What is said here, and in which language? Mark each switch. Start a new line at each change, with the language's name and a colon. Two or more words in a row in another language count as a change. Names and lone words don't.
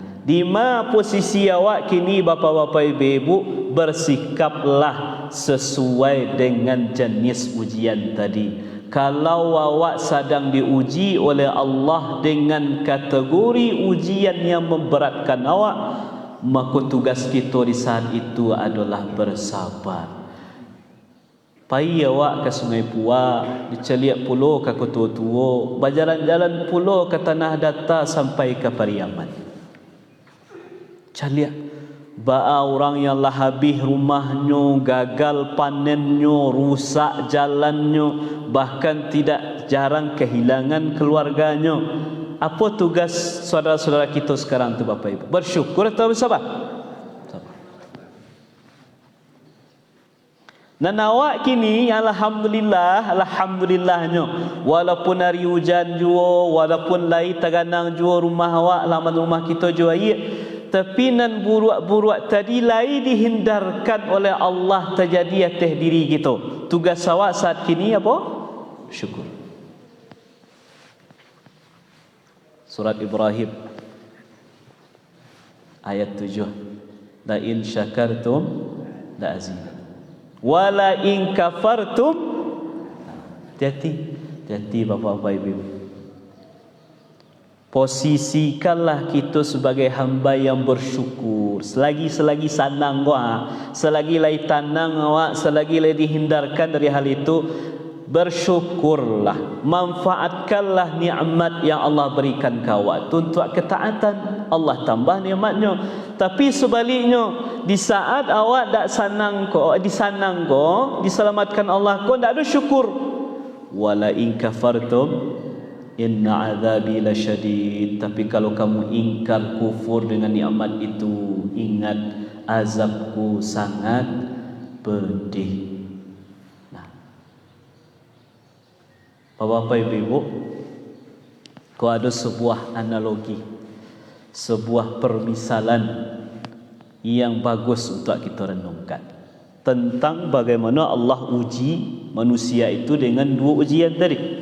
Indonesian: Di mana posisi awak kini, Bapak-bapak Ibu, bersikaplah sesuai dengan jenis ujian tadi. Kalau awak sedang diuji oleh Allah dengan kategori ujian yang memberatkan awak, maka tugas kita di saat itu adalah bersabar.
Minangkabau: Pai awak ke Sungai Puak, diceliak pulau ke Kutu-Tuo, berjalan-jalan pulau ke Tanah Datar sampai ke Pariaman. Celiak ba
Indonesian: orang yang lah habis rumahnya, gagal panennya, rusak jalannya, bahkan tidak jarang kehilangan keluarganya. Apa tugas saudara-saudara kita sekarang tu Bapak Ibu? Bersyukur atau bersabar?
Minangkabau: Sabar. Dan awak kini alhamdulillahnya, walaupun hari hujan jua, walaupun lai taganang jua rumah awak, laman rumah kita jua tapi nan buruak-buruak tadi lai dihindarkan oleh Allah terjadi atas diri kita.
Indonesian: Tugas awak saat kini apa? Syukur. Surat Ibrahim ayat 7.
Arabic: لئن شكرتم لأزيدنكم ولئن كفرتم.
Indonesian: Hati-hati Bapak-bapak Ibu. Posisikanlah kita sebagai hamba yang bersyukur. Selagi senang awak,
Minangkabau: selagi lai tanang awak,
Indonesian: selagi lai dihindarkan dari hal itu, bersyukurlah. Manfaatkanlah nikmat yang Allah berikan ke awak. Untuk ketaatan, Allah tambah nikmatnya. Tapi sebaliknya, di saat awak tak senang diselamatkan Allah tak ada syukur.
Arabic: ولئن كفرتم إن عذابي لشديد.
Indonesian: Tapi kalau kamu ingkar, kufur dengan nikmat itu, ingat azabku sangat pedih. Nah, Bapak Ibu, kau ada sebuah analogi, sebuah permisalan yang bagus untuk kita renungkan tentang bagaimana Allah uji manusia itu dengan dua ujian tadi.